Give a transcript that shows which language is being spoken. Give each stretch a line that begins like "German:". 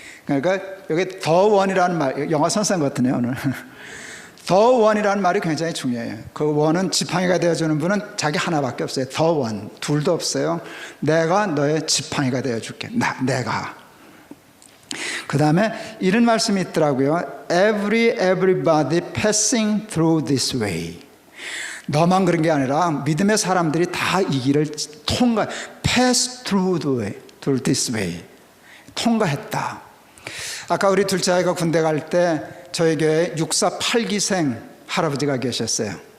Korean: 그러니까 여기 the one이라는 말, 영어 선생 같으네요 오늘. the one이라는 말이 굉장히 중요해요. 그 one은 지팡이가 되어주는 분은 자기 하나밖에 없어요. the one, 둘도 없어요. 내가 너의 지팡이가 되어줄게. 내가. 그 다음에 이런 말씀이 있더라고요.
English: Everybody passing through this way.
Korean: 너만 그런 게 아니라 믿음의 사람들이 다 이 길을
English: pass through this way,
Korean: 통과했다. 아까 우리 둘째 아이가 군대 갈 때 저희 교회에 648기생 할아버지가 계셨어요.